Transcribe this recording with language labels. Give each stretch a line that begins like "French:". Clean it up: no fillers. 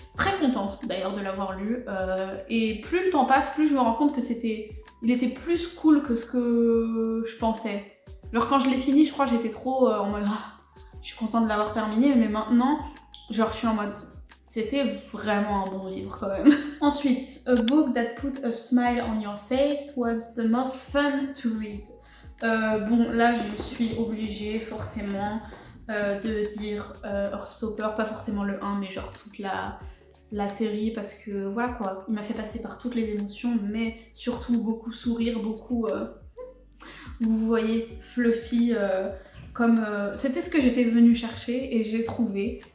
French: Très contente d'ailleurs de l'avoir lu, et plus le temps passe, plus je me rends compte que il était plus cool que ce que je pensais. Genre quand je l'ai fini, je crois que j'étais trop en mode je suis contente de l'avoir terminé, mais maintenant, genre je suis en mode c'était vraiment un bon livre quand même. Ensuite,
English: a book that put a smile on your face was the most fun to read.
French: Bon, là je suis obligée forcément de dire Heartstopper, pas forcément le 1, mais genre toute la série, parce que voilà quoi, il m'a fait passer par toutes les émotions, mais surtout beaucoup sourire, beaucoup, vous voyez, fluffy, comme c'était ce que j'étais venue chercher et je l'ai trouvé.